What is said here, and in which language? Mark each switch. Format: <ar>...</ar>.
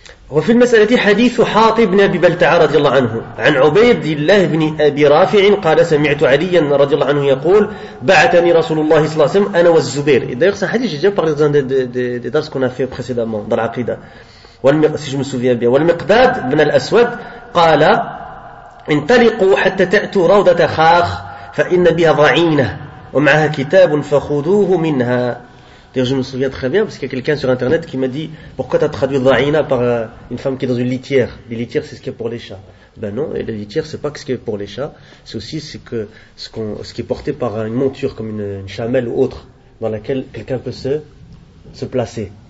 <ar>وفي المسألة حديث حاطب بن أبي بلتعة رضي الله عنه عن عبيد الله بن أبي رافع قال سمعت عليا رضي الله عنه يقول بعثني رسول الله صلى الله عليه وسلم أنا والزبير.</ar> <fr>D'ailleurs c'est un hadith que j'ai déjà parlé dans des dars qu'on a fait précédemment dans l'Aqida. Si je me souviens bien.</fr> <ar>والمقداد بن الأسود قال انطلقوا حتى تأتوا روضة خاخ فإن بها ضعينة ومعها كتاب فخذوه منها.</ar> <fr>Je me souviens très bien, parce qu'il y a quelqu'un sur internet qui m'a dit, pourquoi tu as traduit Zahina par une femme qui est dans une litière? Les litières, c'est ce qu'il y a pour les chats. Ben non, et la litière, c'est pas ce qu'il y a pour les chats. C'est aussi ce qui est porté par une monture, comme une chamelle ou autre, dans laquelle quelqu'un peut se placer.</fr>